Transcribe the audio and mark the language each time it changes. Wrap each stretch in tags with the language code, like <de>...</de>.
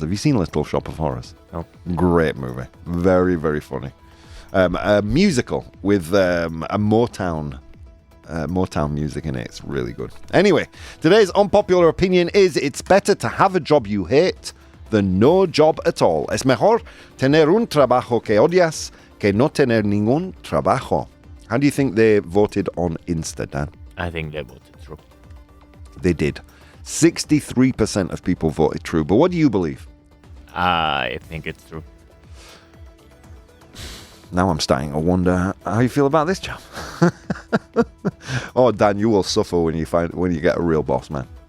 <en>Have you seen Little Shop of Horrors? No. Great movie. Very, very funny. A musical with a Motown music in it. It's really good. Anyway, today's unpopular opinion is it's better to have a job you hate than no job at all.</en> <es>Es mejor tener un trabajo que odias que no tener ningún trabajo.</es> <en>How do you think they voted on Insta, Dan? I think they voted true. They did. 63% of people voted true. But what do you believe? I think it's true. Now I'm starting to wonder how you feel about this job. Oh, Dan, you will suffer when you get a real boss, man.</en>